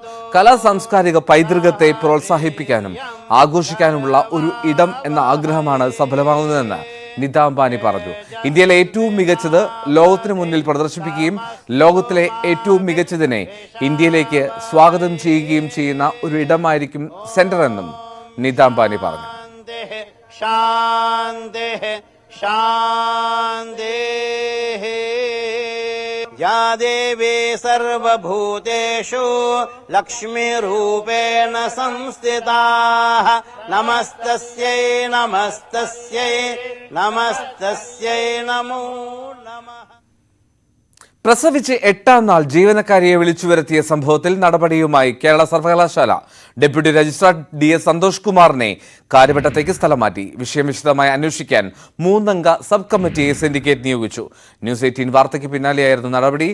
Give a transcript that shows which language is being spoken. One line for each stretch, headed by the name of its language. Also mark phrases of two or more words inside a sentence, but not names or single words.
Malayalam: കലാ സാംസ്കാരിക പൈതൃകത്തെ പ്രോത്സാഹിപ്പിക്കാനും ആഘോഷിക്കാനുമുള്ള ഒരു ഇടം എന്ന ആഗ്രഹമാണ് സഫലമാകുന്നതെന്ന് നിതാ അംബാനി പറഞ്ഞു. ഇന്ത്യയിലെ ഏറ്റവും മികച്ചത് ലോകത്തിന് മുന്നിൽ പ്രദർശിപ്പിക്കുകയും ലോകത്തിലെ ഏറ്റവും മികച്ചതിനെ ഇന്ത്യയിലേക്ക് സ്വാഗതം ചെയ്യുകയും ചെയ്യുന്ന ഒരു ഇടമായിരിക്കും സെന്റർ എന്നും നിതാ അംബാനി പറഞ്ഞു.
Sanskrit: या देवी सर्वभूतेषु लक्ष्मीरूपेण संस्थिताः नमस्तस्यै नमस्तस्यै नमस्तस्यै नमो नमः.
Malayalam: പ്രസവിച്ച് 8ാം നാൾ ജീവനക്കാരിയെ വിളിച്ചു വരുത്തിയ സംഭവത്തിൽ നടപടിയുമായി കേരള സർവകലാശാല. ഡെപ്യൂട്ടി രജിസ്ട്രാർ DS സന്തോഷ് കുമാറിനെ കാര്യവട്ടത്തേക്ക് സ്ഥലം മാറ്റി. വിഷയം വിശദമായി അന്വേഷിക്കാൻ 3-അംഗ സബ് കമ്മിറ്റിയെ സിൻഡിക്കേറ്റ് നിയോഗിച്ചു. ന്യൂസ് 18 വാർത്തയ്ക്ക് പിന്നാലെയായിരുന്നു നടപടി.